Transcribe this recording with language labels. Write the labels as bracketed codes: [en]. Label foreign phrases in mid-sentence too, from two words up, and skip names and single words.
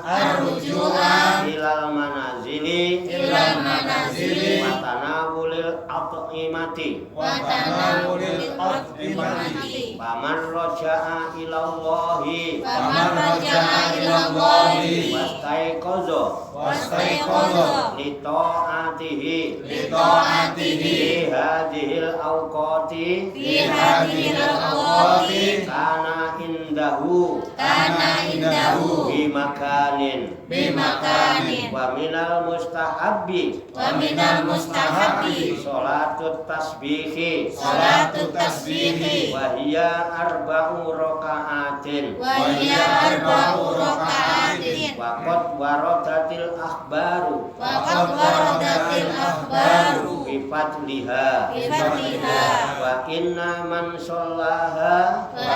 [ar] إلى المنازل وتناول الأطعمة فمن رجع إلى الله واستيقظ لطاعته في هذه الأوقات كان عنده بمكان ومن المستحب صلاة التسبيح وهي أربع ركعات وقد وردت الأخبار بفضلها وإن من صلاها